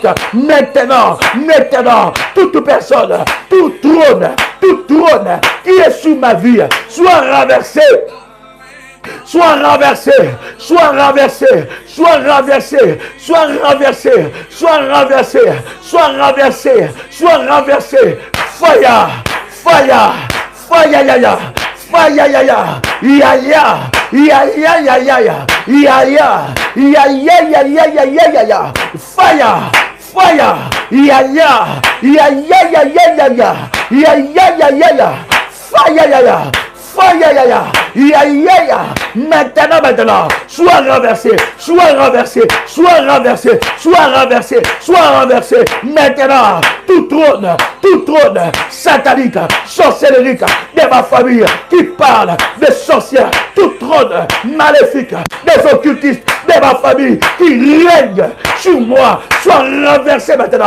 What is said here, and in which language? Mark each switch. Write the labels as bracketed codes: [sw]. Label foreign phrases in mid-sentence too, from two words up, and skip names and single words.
[fr] Maintenant, maintenant. Toute personne, tout trône qui est sous ma vie, soit renversé. Soit renversé, soit renversé, soit renversé, soit renversé, soit renversé, soit renversé, soit renversé. [en] Fire, fire, fire, ya ya, fire, ya ya, ya ya, ya ya, ya ya, ya ya, ya ya, ya ya, ya ya, ya ya, fire. Fire, ya ya, ya ya, ya ya, ya ya, ya ya, ya ya, ya, fire, ya ya. [fr] Maintenant, maintenant, soit renversé, soit renversé, soit renversé, soit renversé, soit renversé. Maintenant, tout trône satanique, sorcellerique de ma famille qui parle de sorcières, tout trône maléfique des occultistes de ma famille qui règne sur moi, soit renversé maintenant.